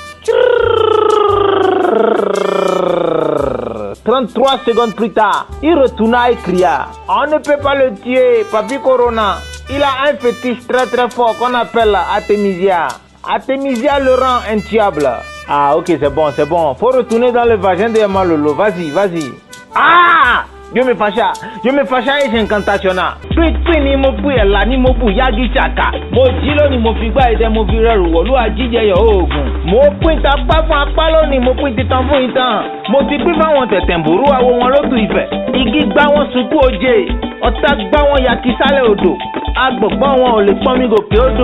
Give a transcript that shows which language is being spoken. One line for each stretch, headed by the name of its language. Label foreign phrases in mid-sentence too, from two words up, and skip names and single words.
French: 33 secondes plus tard, il retourna et cria: on ne peut pas le tuer, Papi Corona. Il a un fétiche très très fort qu'on appelle Artemisia. Artemisia le rend intuable. Ah ok, c'est bon. Faut retourner dans le vagin de Emma Lolo. Vas-y. Ah! Je me fâcha et j'incantationna.
Yoruba: Ni mo pu ela ni mo bu yagi chaka. Mo jilo ni mo fi gba ide mo fi reru wolu ajije yo ogun. Mo pin ta pa fún apalo ni mo pin titan fún itan. Mo ti pin fáwọn tẹ̀tẹ̀mburu awo wọn lótú Ifẹ̀. Igi gbá wọn sunkún oje. Ọ̀tá gbá wọn ya kisálẹ̀ odò. Agbọ̀gbọ́n wọn ò lè pọ́n mi gòkè odò.